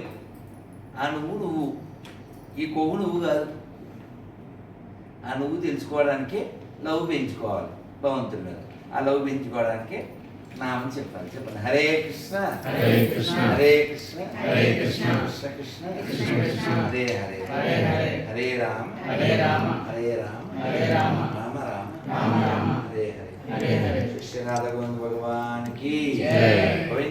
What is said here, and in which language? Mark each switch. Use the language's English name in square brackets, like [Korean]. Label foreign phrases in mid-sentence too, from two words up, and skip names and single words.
[Telugu] ఆ నువ్వు, ఈ కొవ్వు నువ్వు కాదు. ఆ నువ్వు తెలుసుకోవడానికే లవ్ పెంచుకోవాలి భగవంతుడి మీద. ఆ లవ్ పెంచుకోవడానికే నామం చెప్పండి. హరే కృష్ణ హరే కృష్ణ హరే కృష్ణ హరే కృష్ణ కృష్ణ కృష్ణ కృష్ణ కృష్ణ హరే హరే హరే హరే హరే రామ హరే రామ హరే రామ హరే రామ రామ రామ రామ రామ హరే హరే హరే హరే. [Hindi] कृष्णनाथ गोविंद भगवान की జై.